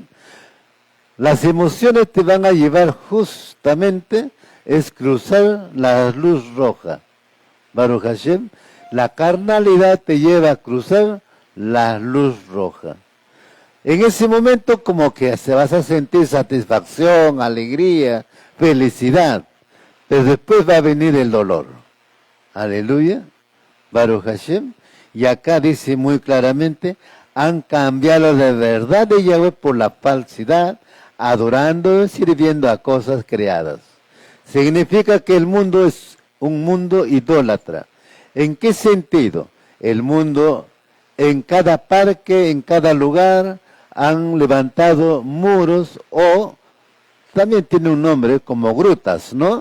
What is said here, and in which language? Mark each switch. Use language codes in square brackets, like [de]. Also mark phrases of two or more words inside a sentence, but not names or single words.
[es] Las emociones te van a llevar justamente es cruzar la luz roja. [he] ברוך השם. [es] La carnalidad te lleva a cruzar la luz roja. En ese momento como que se vas a sentir satisfacción, alegría, felicidad. Pero después va a venir el dolor. [he] Aleluya. ברוך השם. [es] Y acá dice muy claramente, han cambiado la verdad de Yahweh por la falsidad, adorando y sirviendo a cosas creadas. Significa que el mundo es un mundo idólatra. ¿En qué sentido? El mundo, en cada parque, en cada lugar, han levantado muros o también tiene un nombre como grutas, ¿no?